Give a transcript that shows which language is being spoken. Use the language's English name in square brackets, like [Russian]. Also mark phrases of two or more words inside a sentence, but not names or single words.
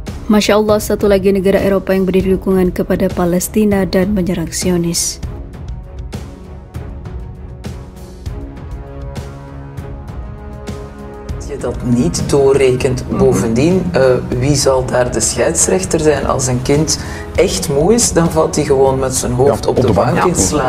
[Indonesian] Masya Allah, satu lagi negara Eropa yang beri dukungan kepada Palestina dan menyerang Zionis. [Dutch] Je dat niet doorrekent. Bovendien, wie zal daar de scheidsrechter zijn? Als een kind echt moe is, dan valt hij gewoon met zijn hoofd op de bank in slaap.